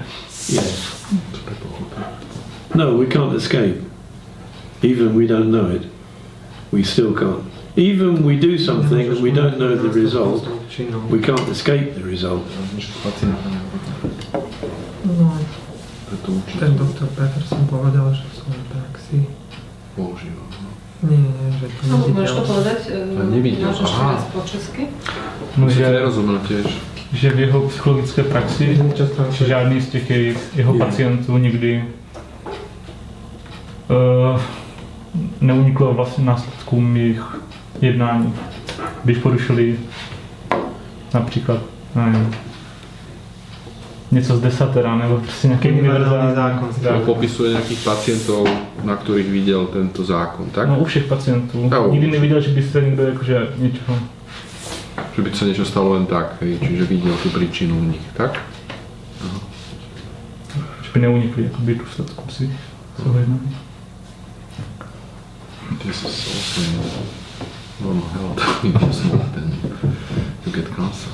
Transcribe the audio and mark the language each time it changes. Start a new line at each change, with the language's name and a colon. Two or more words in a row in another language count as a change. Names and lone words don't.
English: Yes. No, we can't escape. Even we don't know it. We still can't. Even we do something and we don't know the result, we can't escape the result.
Slovak: No, ten doktor Peterson povedal, že v svojej praxi. Používal. Nie, že to No, môžeš to nevidel. povedať? nevidel, Môžeš aha. raz po česky? No, Že že, nerozumel tiež.
Czech: že v jeho psychologické praxi žádný z těch jeho pacientů nikdy neuniklo vlastně následkům jejich jednání. Když porušili například, nevím, něco z desatera, nebo prostě nějaký univerzální zákon.
Slovak: On popisuje nejakých pacientov, na ktorých videl tento zákon, tak?
Czech: No u všech pacientů. No, Nikdy neviděl, že by se někdo jakože něčeho...
Slovak: Že by sa niečo stalo len tak, hej, čiže videl tú príčinu v nich, tak?
Czech: Že by neunikli jakoby důsledkům svých jednání.
English: This is also normal health. If you smoke, then you get cancer.